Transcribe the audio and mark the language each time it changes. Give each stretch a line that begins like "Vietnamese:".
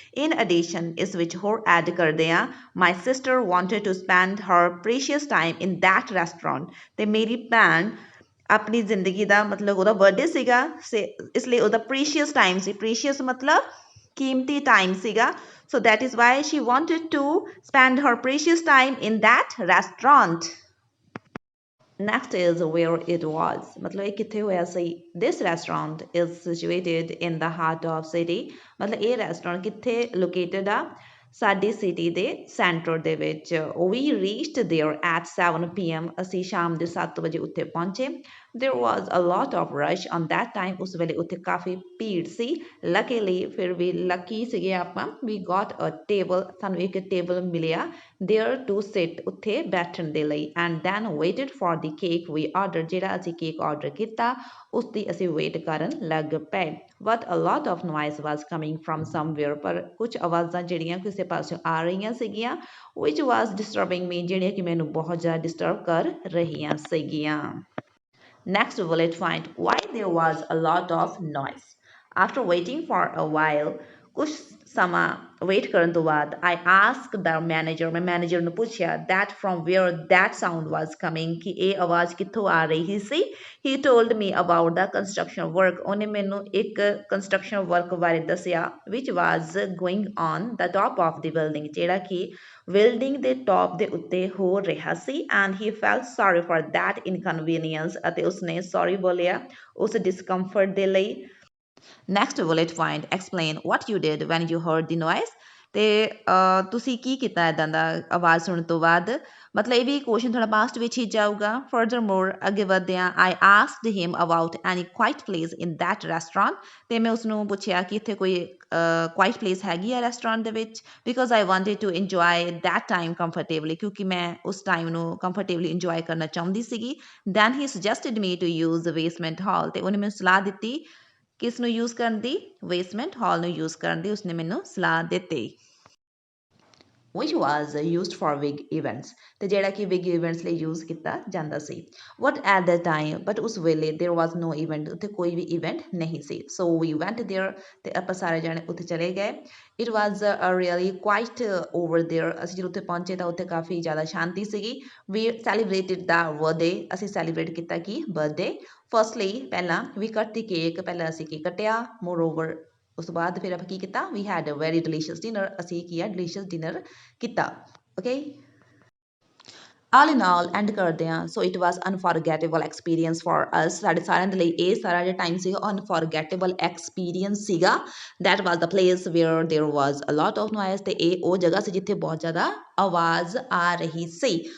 English: In addition
Punjabi: ਇਸ ਵਿੱਚ ਹੋਰ ਐਡ ਕਰਦੇ ਆ
English: my sister wanted to spend her precious time in that restaurant
Punjabi: ਤੇ ਮੇਰੀ ਭੈਣ ਆਪਣੀ ਜ਼ਿੰਦਗੀ ਦਾ ਮਤਲਬ ਉਹਦਾ ਬਰਥਡੇ ਸੀਗਾ ਇਸ ਲਈ ਉਹਦਾ ਪ੍ਰੀਸ਼ੀਅਸ ਟਾਈਮ ਸੀ. ਪ੍ਰੀਸ਼ੀਅਸ ਮਤਲਬ ਕੀਮਤੀ ਟਾਈਮ ਸੀਗਾ.
English: So that is why she wanted to spend her precious time in that restaurant. Next is where it was.
Punjabi: मतलब ਇਹ ਕਿੱਥੇ ਹੋਇਆ ਸੀ.
English: This restaurant is situated in the heart of city.
Punjabi: ਮਤਲਬ ਇਹ restaurant ਕਿੱਥੇ located ਆ ਸਾਡੀ ਸਿਟੀ ਦੇ ਸੈਂਟਰ ਦੇ ਵਿੱਚ.
English: We reached there at 7 p.m.
Punjabi: ਅਸੀਂ ਸ਼ਾਮ ਦੇ 7 ਵਜੇ ਉੱਥੇ ਪਹੁੰਚੇ.
English: There was a lot of rush on that time.
Punjabi: ਉਸ ਵੇਲੇ ਉੱਥੇ ਕਾਫੀ ਭੀੜ ਸੀ. Luckily ਫਿਰ ਵੀ ਲੱਕੀ ਸੀਗੇ ਆਪਾਂ.
English: We got a table.
Punjabi: ਸਾਨੂੰ ਇੱਕ ਟੇਬਲ ਮਿਲਿਆ
English: there to sit
Punjabi: ਉੱਥੇ ਬੈਠਣ ਦੇ ਲਈ
English: and then waited for the cake we ordered.
Punjabi: ਜਿਹੜਾ ਅਸੀਂ ਕੇਕ ਆਰਡਰ ਕੀਤਾ ਉਸ ਦੀ ਅਸੀਂ ਵੇਟ ਕਰਨ ਲੱਗ ਪਏ.
English: But a lot of noise was coming from somewhere.
Punjabi: ਪਰ ਕੁਝ ਆਵਾਜ਼ਾਂ ਜਿਹੜੀਆਂ ਕਿਸੇ ਪਾਸੋਂ ਆ ਰਹੀਆਂ ਸੀਗੀਆਂ
English: which was disturbing me
Punjabi: ਜਿਹੜੀਆਂ ਕਿ ਮੈਨੂੰ ਬਹੁਤ ਜ਼ਿਆਦਾ ਡਿਸਟਰਬ ਕਰ ਰਹੀਆਂ ਸੀਗੀਆਂ.
English: Next bullet point, why there was a lot of noise. After waiting for a while,
Punjabi: ਕੁਝ ਸਮਾਂ ਵੇਟ ਕਰਨ ਤੋਂ ਬਾਅਦ
English: I asked the manager,
Punjabi: ਮੈਂ ਮੈਨੇਜਰ ਨੂੰ ਪੁੱਛਿਆ
English: that from where that sound was coming
Punjabi: ਕਿ ਇਹ ਆਵਾਜ਼ ਕਿੱਥੋਂ ਆ ਰਹੀ ਸੀ.
English: He told me about the construction work.
Punjabi: ਉਹਨੇ ਮੈਨੂੰ ਇੱਕ construction work ਬਾਰੇ ਦੱਸਿਆ
English: which was going on the top of the building
Punjabi: ਜਿਹੜਾ ਕਿ ਬਿਲਡਿੰਗ ਦੇ ਟੌਪ ਦੇ ਉੱਤੇ ਹੋ ਰਿਹਾ ਸੀ
English: and he felt sorry for that inconvenience
Punjabi: ਅਤੇ ਉਸਨੇ sorry ਬੋਲਿਆ ਉਸ discomfort ਦੇ ਲਈ.
English: Next bullet point, explain what you did when you heard the noise.
Punjabi: ਤੇ ਤੁਸੀਂ ਕੀ ਕੀਤਾ ਇੱਦਾਂ ਦਾ ਆਵਾਜ਼ ਸੁਣਨ ਤੋਂ ਬਾਅਦ? ਮਤਲਬ ਇਹ ਵੀ ਕੁਐਸਚਨ ਥੋੜਾ ਪਾਸਟ ਵਿੱਚ ਹੀ ਜਾਊਗਾ। ਫਰਦਰ ਮੋਰ ਅੱਗੇ ਵਧਦੇ ਹਾਂ।
English: I asked him about any quiet place in that restaurant.
Punjabi: ਤੇ ਮੈਂ ਉਸਨੂੰ ਪੁੱਛਿਆ ਕਿ ਇੱਥੇ ਕੋਈ ਕੁਆਇਟ ਪਲੇਸ ਹੈਗੀ ਆ ਰੈਸਟੋਰੈਂਟ ਦੇ ਵਿੱਚ,
English: because I wanted to enjoy that time comfortably,
Punjabi: ਕਿਉਂਕਿ ਮੈਂ ਉਸ ਟਾਈਮ ਨੂੰ ਕੰਫਰਟੇਬਲੀ ਇੰਜੋਏ ਕਰਨਾ ਚਾਹੁੰਦੀ ਸੀਗੀ।
English: Then he suggested me to use the basement hall.
Punjabi: ਤੇ ਉਹਨੇ ਮੈਨੂੰ ਸਲਾਹ ਦਿੱਤੀ ਕਿਸ ਨੂੰ ਯੂਜ਼ ਕਰਨ ਦੀ? ਬੇਸਮੈਂਟ ਹਾਲ ਨੂੰ ਯੂਜ਼ ਕਰਨ ਦੀ ਉਸਨੇ ਮੈਨੂੰ ਸਲਾਹ ਦਿੱਤੀ।
English: which was used for big events,
Punjabi: ਤੇ ਜਿਹੜਾ ਕਿ big events ਲਈ use ਕੀਤਾ ਜਾਂਦਾ ਸੀ।
English: But at that time, but ਉਸ ਵੇਲੇ there was no event,
Punjabi: ਉੱਥੇ ਕੋਈ ਵੀ event ਨਹੀਂ ਸੀ।
English: So we went there,
Punjabi: ਤੇ ਆਪਾਂ ਸਾਰੇ ਜਾਣੇ ਉੱਥੇ ਚਲੇ ਗਏ।
English: It was really quite over there,
Punjabi: ਅਸੀਂ ਜਦੋਂ ਉੱਥੇ ਪਹੁੰਚੇ ਤਾਂ ਉੱਥੇ ਕਾਫੀ ਜ਼ਿਆਦਾ ਸ਼ਾਂਤੀ ਸੀਗੀ।
English: We celebrated the birthday,
Punjabi: ਅਸੀਂ celebrate ਕੀਤਾ ਕਿ birthday। Firstly, ਪਹਿਲਾਂ
English: we cut the cake,
Punjabi: ਪਹਿਲਾਂ ਅਸੀਂ ਕੇਕ ਕੱਟਿਆ। Moreover, ਉਸ ਤੋਂ ਬਾਅਦ ਫਿਰ ਆਪਾਂ ਕੀ ਕੀਤਾ?
English: We had a very delicious dinner,
Punjabi: ਅਸੀਂ ਕੀ ਆ
English: delicious dinner ਕੀਤਾ।
Punjabi: Okay, all in all and ਕਰਦੇ ਹਾਂ।
English: so it was unforgettable experience for us,
Punjabi: ਸਾਡੇ ਸਾਰਿਆਂ ਦੇ ਲਈ ਇਹ ਸਾਰਾ ਜਿਹੜਾ ਟਾਈਮ ਸੀਗਾ ਅਨਫੋਰਗੇਟੇਬਲ ਐਕਸਪੀਰੀਅੰਸ ਸੀਗਾ।
English: that was the place where there was a lot of noise,
Punjabi: ਤੇ ਇਹ ਉਹ ਜਗ੍ਹਾ ਸੀ ਜਿੱਥੇ ਬਹੁਤ ਜ਼ਿਆਦਾ ਆਵਾਜ਼ ਆ ਰਹੀ ਸੀ।